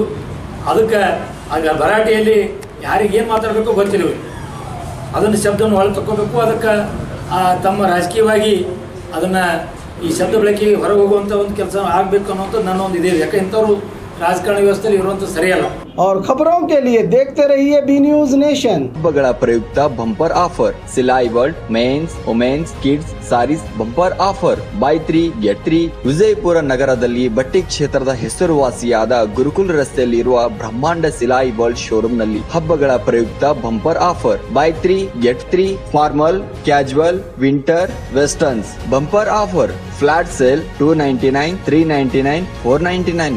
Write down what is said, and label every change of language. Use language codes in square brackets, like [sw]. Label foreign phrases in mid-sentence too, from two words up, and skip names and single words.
[kn] ಅದಕ್ಕೆ ಆಗ ಭರಾಟೆಯಲ್ಲಿ ಯಾರಿಗೇನು ಮಾತಾಡಬೇಕು ಗೊತ್ತಿಲ್ಲ, ಅದನ್ನು ಶಬ್ದವನ್ನು ಒಳಗೆ ತಗೋಬೇಕು. ಅದಕ್ಕೆ ತಮ್ಮ ರಾಜಕೀಯವಾಗಿ ಅದನ್ನು ಈ ಶಬ್ದ ಬಳಕೆಗೆ ಹೊರಗೆ ಹೋಗುವಂಥ ಒಂದು ಕೆಲಸ ಆಗಬೇಕು ಅನ್ನೋಂಥದ್ದು ನನ್ನ ಒಂದು ಇದೆ. ಯಾಕೆ ಇಂಥವ್ರು ರಾಜಕಾರಣ ವ್ಯವಸ್ಥೆಯಲ್ಲಿ ಇರುವಂಥದ್ದು ಸರಿಯಲ್ಲ. [hi] और खबरों के लिए देखते रहिए बी न्यूज नेशन. [kn] ಹಬ್ಬಗಳ ಪ್ರಯುಕ್ತ [en] Bumper Offer Silai World Men's Women's Kids Sarees Bumper Offer Buy 3 Get 3. ವಿಜಯಪುರ ನಗರದಲ್ಲಿ ಬಟ್ಟೆ ಕ್ಷೇತ್ರದ ಹೆಸರುವಾಸಿಯಾದ ಗುರುಕುಲ್ ರಸ್ತೆಯಲ್ಲಿ ಇರುವ ಬ್ರಹ್ಮಾಂಡ ಸಿಲಾಯಿ ವರ್ಲ್ಡ್ ಶೋರೂಮ್ ನಲ್ಲಿ ಹಬ್ಬಗಳ ಪ್ರಯುಕ್ತ Bumper Offer Buy 3 Get 3 Formal Casual Winter Westerns Bumper Offer Flat Sale $299, $399, $499.